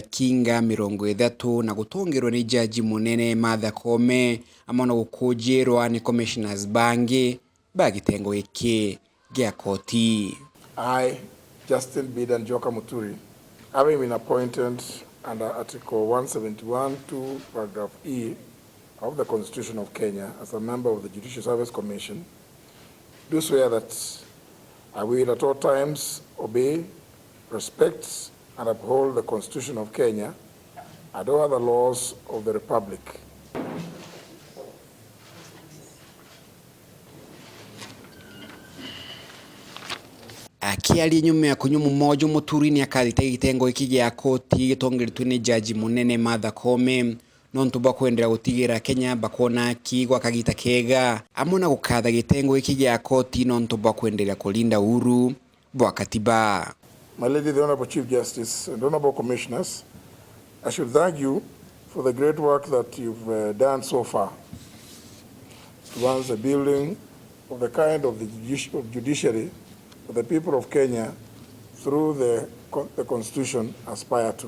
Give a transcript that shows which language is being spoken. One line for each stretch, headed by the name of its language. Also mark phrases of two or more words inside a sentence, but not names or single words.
Meru: kinga 30 na gutongerwa ni jaji munene Martha Koome amona gukujirwa ni commissioners bangi bagitengo iki gia koti.
English: I, Justin Kunyua Muturi, having been appointed under Article 171(2) paragraph E of the Constitution of Kenya as a member of the Judicial Service Commission, do swear that I will at all times obey, respect and uphold the Constitution of Kenya and all other laws of the Republic.
Meru: Akiaria nyuma ya Kunyua Muuma Muturi ni akathita gitengo iki gia koti gitongeritwe ni jaji munene Martha Koome nontu ba kwendera gutigira Kenya bakona kigwa kagita kega amona gukatha gitengo iki gia koti nontu ba kwendera kulinda uhuru bwa katiba.
English: My Lady, the Honorable Chief Justice and Honorable Commissioners, I should thank you for the great work that you've done so far towards the building of the kind of the judiciary that the people of Kenya through the Constitution aspire to.